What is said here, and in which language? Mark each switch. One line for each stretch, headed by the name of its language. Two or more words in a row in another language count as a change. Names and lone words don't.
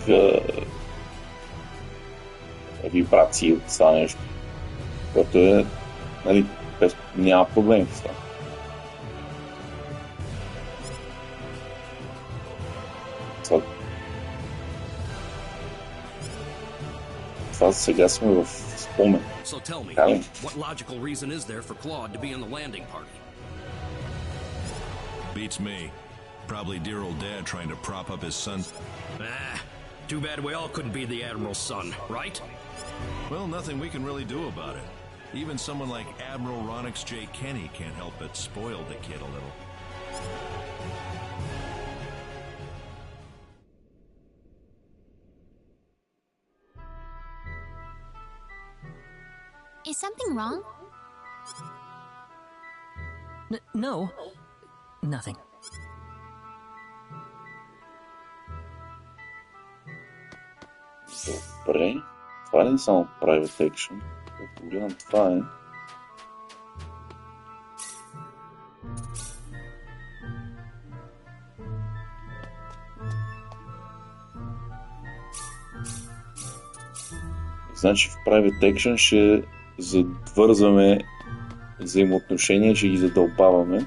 Bulgarian: вибрации от това нещо, което е, нали, няма проблем с това. Това сега сме в спомен.
English: So tell me, what logical reason is there for Claude to be in the landing party? Beats me. Probably dear old dad trying to prop up his son. Too bad we all couldn't be the Admiral's son, right? Well, nothing we can really do about it. Even someone like Admiral Ronix J. Kenny can't help but spoil the kid a little. Is something wrong? No. Nothing.
Bulgarian: Добре. Това ли е само Private Action? Като гледам, това е. Значи в Private Action ще завързваме взаимоотношения, ще ги задълбаваме.